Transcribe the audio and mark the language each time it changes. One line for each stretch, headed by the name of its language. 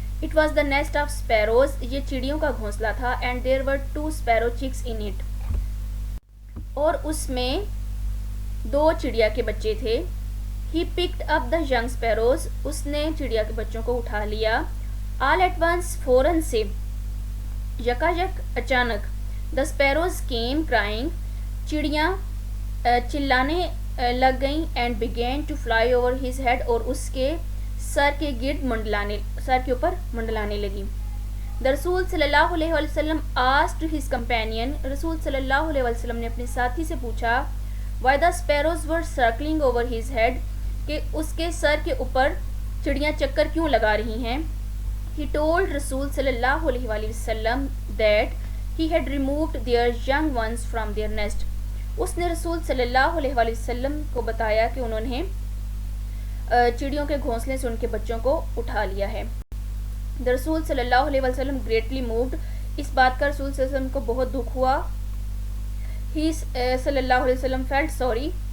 English: It was the nest of sparrows.
Urdu: یہ چڑیوں کا گھونسلہ تھا.
English: And there were 2 sparrow chicks in it.
Urdu: اور اس میں 2 چڑیا کے بچے تھے.
English: He picked up the young sparrows.
Urdu: اس نے چڑیا کے بچوں کو اٹھا لیا.
English: All at once,
Urdu: فوراً سے, یکا یک, اچانک.
English: The sparrows came crying.
Urdu: چڑیاں چلانے لگ گئیں.
English: And began to fly over his head.
Urdu: اور اس کے سر کے اوپر منڈلانے لگی.
English: The رسول صلی اللہ علیہ وسلم asked his companion.
Urdu: رسول صلی اللہ علیہ وسلم نے اپنے ساتھی سے پوچھا
English: why the sparrows were circling over his head,
Urdu: کہ اس کے سر کے اوپر چڑیاں چکر کیوں لگا رہی ہیں.
English: He told رسول صلی اللہ علیہ وسلم that he had removed their young ones from their nest.
Urdu: اس نے رسول صلی اللہ علیہ وسلم کو بتایا کہ انہوں نے چڑیوں کے گھونسلے سے ان کے بچوں کو اٹھا لیا ہے.
English: The رسول صلی اللہ علیہ وسلم greatly moved.
Urdu: اس بات کا رسول صلی اللہ علیہ وسلم کو بہت دکھ ہوا.
English: He صلی اللہ علیہ وسلم felt sorry.